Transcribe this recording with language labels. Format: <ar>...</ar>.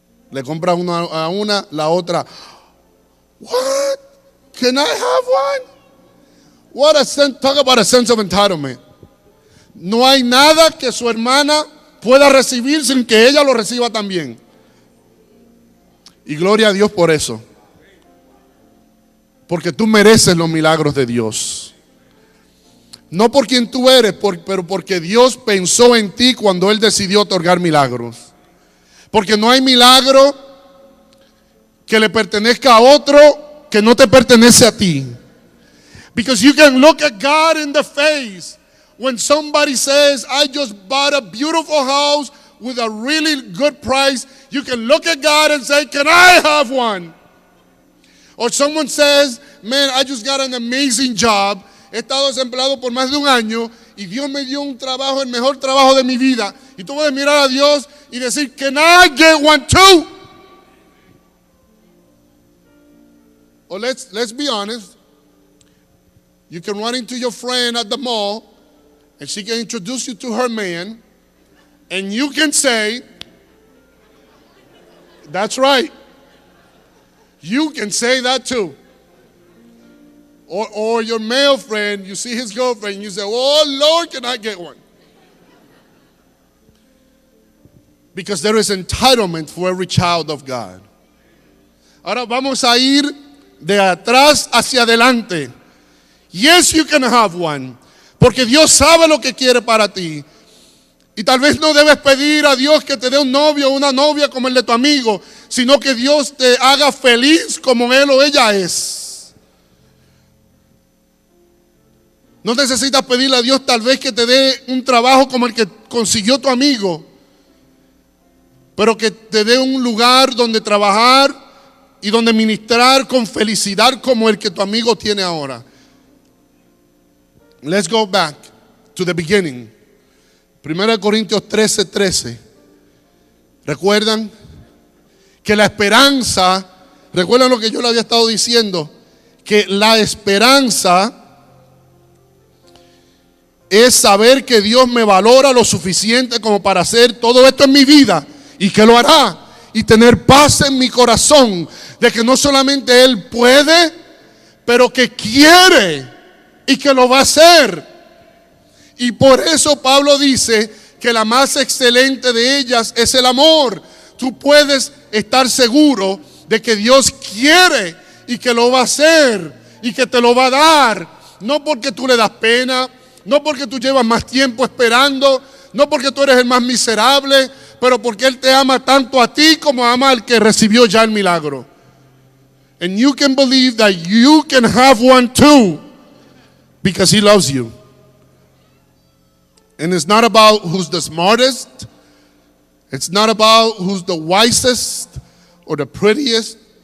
<es>Le compra una a una, la otra.</es> <en>What? Can I have one? What a sense, talk about a sense of entitlement.</en> <es>No hay nada que su hermana pueda recibir sin que ella lo reciba también. Y gloria a Dios por eso. Porque tú mereces los milagros de Dios. No por quien tú eres, pero porque Dios pensó en ti cuando Él decidió otorgar milagros. Porque no hay milagro que le pertenezca a otro que no te pertenece a ti.</es> <en>Because you can look at God in the face when somebody says, I just bought a beautiful house with a really good price. You can look at God and say, can I have one? Or someone says, man, I just got an amazing job.</en> <es>He estado desempleado por más de un año y Dios me dio un trabajo, el mejor trabajo de mi vida. Y tú puedes mirar a Dios y decir,</es> <en>can I get one too? Or let's be honest. You can run into your friend at the mall and she can introduce you to her man and you can say, that's right. You can say that too. Or your male friend, you see his girlfriend, and you say, oh Lord, can I get one? Because there is entitlement for every child of God.</en> <es>Ahora vamos a ir de atrás hacia adelante.</es> <en>Yes, you can have one.</en> <es>Porque Dios sabe lo que quiere para ti. Y tal vez no debes pedir a Dios que te dé un novio o una novia como el de tu amigo, sino que Dios te haga feliz como él o ella es. No necesitas pedirle a Dios tal vez que te dé un trabajo como el que consiguió tu amigo, pero que te dé un lugar donde trabajar y donde ministrar con felicidad como el que tu amigo tiene ahora.</es> <en>Let's go back to the beginning.</en> <es>1 Corintios 13:13. ¿Recuerdan? Que la esperanza, recuerdan lo que yo le había estado diciendo, que la esperanza es saber que Dios me valora lo suficiente como para hacer todo esto en mi vida y que lo hará, y tener paz en mi corazón de que no solamente Él puede, pero que quiere y que lo va a hacer. Y por eso Pablo dice que la más excelente de ellas es el amor. Tú puedes estar seguro de que Dios quiere y que lo va a hacer y que te lo va a dar, no porque tú le das pena, no porque tú llevas más tiempo esperando, no porque tú eres el más miserable, pero porque Él te ama tanto a ti como ama al que recibió ya el milagro.</es> <en>And you can believe that you can have one too, because He loves you. And it's not about who's the smartest. It's not about who's the wisest or the prettiest.</en>